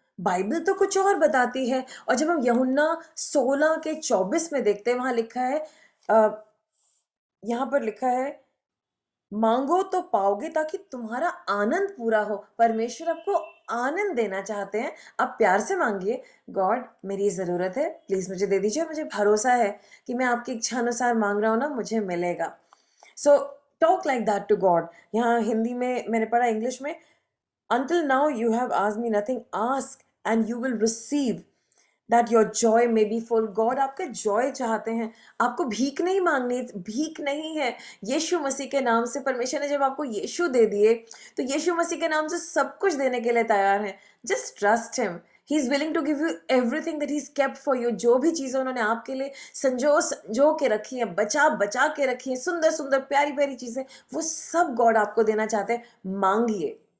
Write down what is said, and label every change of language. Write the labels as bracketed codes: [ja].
[hi] Bible तो कुछ और बताती है। और जब हम यूहन्ना 16 के 24 में देखते हैं, वहां लिखा है, यहां पर लिखा है, मांगो तो पाओगे ताकि तुम्हारा आनंद पूरा हो। परमेश्वर आपको आनंद देना चाहते हैं, आप प्यार से मांगिए। गॉड मेरी जरूरत है, प्लीज मुझे दे दीजिए। मुझे भरोसा है कि मैं आपकी इच्छा अनुसार मांग रहा हूं ना, मुझे मिलेगा। [en] So talk like that to God. [hi] यहाँ हिंदी में मैंने पढ़ा, इंग्लिश में, [en] until now you have asked me nothing, ask and you will receive that your joy may be full। [hi] God आपका जॉय चाहते हैं, आपको भीख नहीं मांगनी। भीख नहीं है, यीशु मसीह के नाम से परमेश्वर ने जब आपको यीशु दे दिए तो यीशु मसीह के नाम से सब कुछ देने के लिए तैयार है। [en] Just trust him, he is willing to give you everything that he is kept for you. [hi] जो भी चीजें उन्होंने आपके लिए संजो संजो के रखी है, बचा बचा के रखी है, सुंदर सुंदर प्यारी प्यारी चीजें, वो सब गॉड आपको देना चाहते हैं। मांगिए।